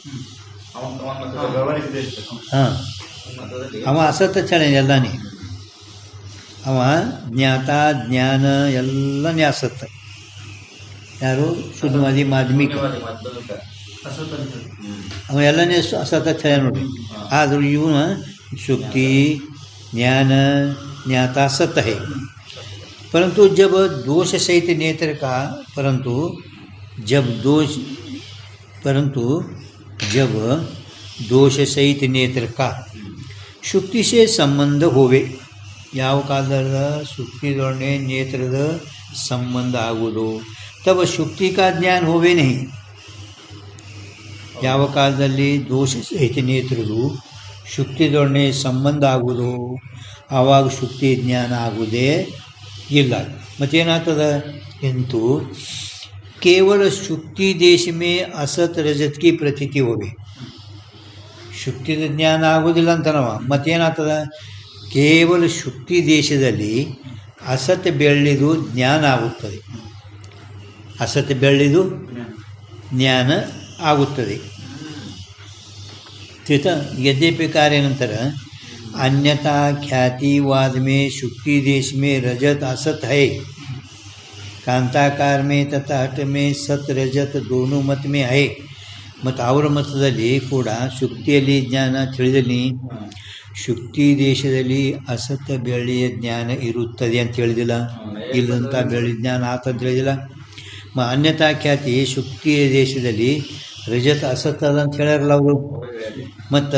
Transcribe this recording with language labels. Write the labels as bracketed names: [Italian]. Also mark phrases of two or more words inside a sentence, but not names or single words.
[Kannada] ಹಾಂ, ಅವ ಅಸತ್ ಚಳ ಎಲ್ಲನೇ. ಅವ ಜ್ಞಾತ ಜ್ಞಾನ ಎಲ್ಲನೇ ಅಸತ್. ಯಾರು? ಶೂನ್ಯವಾದಿ ಮಾಧ್ಯಮಿಕ ಅವ ಎಲ್ಲನೇ ಅಸತ್ ಚಳ ನೋಡಿ. ಆದರೂ ಇವನ [Hindi] ಶುಕ್ತಿ ज्ञान ज्ञाता सत है, परंतु जब दोष सहित नेत्र का जब दोष सहित नेत्र का शुक्ति से संबंध होवे, [Kannada] ಯಾವ ಕಾಲದ ಸುಕ್ತಿದೊಡನೆ ನೇತ್ರದ ಸಂಬಂಧ ಆಗುವುದು, [Hindi] तब शुक्ति का ज्ञान होवे नहीं. [Kannada] ಯಾವ ಕಾಲದಲ್ಲಿ ದೋಷ ಸಹಿತ ನೇತ್ರದು ಶುಕ್ತಿದೊಡನೆ ಸಂಬಂಧ ಆಗುವುದು, ಆವಾಗ ಶುಕ್ತಿ ಜ್ಞಾನ ಆಗುವುದೇ ಇಲ್ಲ. [Hindi] ಮತ್ತೇನಾಗ್ತದೆ किंतु केवल शुक्ति देश में असत रजत की प्रतीति होवे. [Kannada] ಶುಕ್ತಿದ ಜ್ಞಾನ ಆಗೋದಿಲ್ಲ ಅಂತನವ. ಮತ್ತೇನಾಗ್ತದೆ, ಕೇವಲ ಶುಕ್ತಿ ದೇಶದಲ್ಲಿ ಅಸತ್ ಬೆಳ್ಳಿದು ಜ್ಞಾನ ಆಗುತ್ತದೆ. ಅಸತ್ ಬೆಳ್ಳಿದು ಜ್ಞಾನ ಆಗುತ್ತದೆ. [Hindi] ठीक है. यद्यपि कार्य नंतर अन्यथा ख्यातिवाद में शुक्ति देश में रजत असत है, कांताकार में तथा हट में सत रजत दोनों मत में है. [Kannada] ಮತ್ತು ಅವರ ಮತದಲ್ಲಿ ಕೂಡ ಶುಕ್ತಿಯಲ್ಲಿ ಜ್ಞಾನ ತಿಳಿದಲ್ಲಿ ಶುಕ್ತಿ ದೇಶದಲ್ಲಿ ಅಸತ್ ಬೆಳ್ಳಿಯ ಜ್ಞಾನ ಇರುತ್ತದೆ ಅಂತ ಹೇಳಿದಿಲ್ಲ, ಇಲ್ಲಂತ ಬೆಳ್ಳಿ ಜ್ಞಾನ ಆತಂತ ಹೇಳಿದಿಲ್ಲ. ಅನ್ಯತಾ ಖ್ಯಾತಿ ಶುಕ್ತಿಯ ದೇಶದಲ್ಲಿ ರಜತ ಅಸತ್ ಅದ ಅಂತ ಹೇಳ್ಯಾರಲ್ಲ ಅವರು.